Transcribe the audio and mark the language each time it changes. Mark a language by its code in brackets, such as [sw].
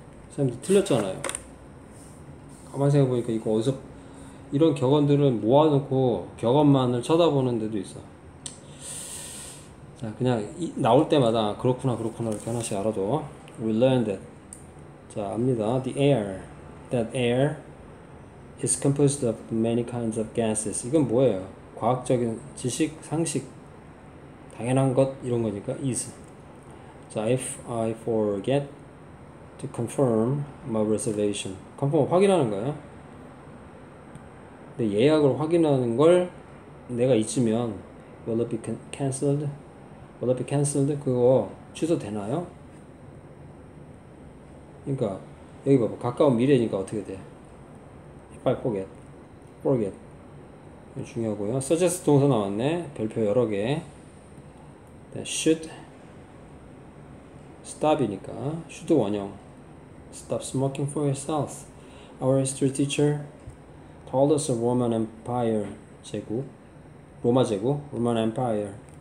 [ko] 선생님도 틀렸잖아요. 가만히 생각해보니까 이거 어디서 이런 격언들은 모아놓고 격언만을 쳐다보는 데도 있어. 자, 그냥 나올 때마다 그렇구나 이렇게 하나씩 알아둬. [en] We learned that. [ko] 자, 압니다. [en] That air is composed of many kinds of gases. [ko] 이건 뭐예요? 과학적인 지식, 상식, 당연한 것 이런 거니까 is. [en] 자, if I forget to confirm my reservation. [ko] confirm 확인하는 거야. 근데 예약을 확인하는 걸 내가 잊으면 [en] will it be cancelled? will it be cancelled? [ko] 그거 취소되나요? 그러니까 여기 봐봐. 가까운 미래니까 어떻게 돼? [en] if I forget. [ko] 중요하고요. suggest 동사 나왔네. 별표 여러 개. should stop이니까 should 원형. [en] Stop smoking for yourself. Our history teacher told us of Roman Empire [ko] 제국, 로마 제국, [en] Roman Empire.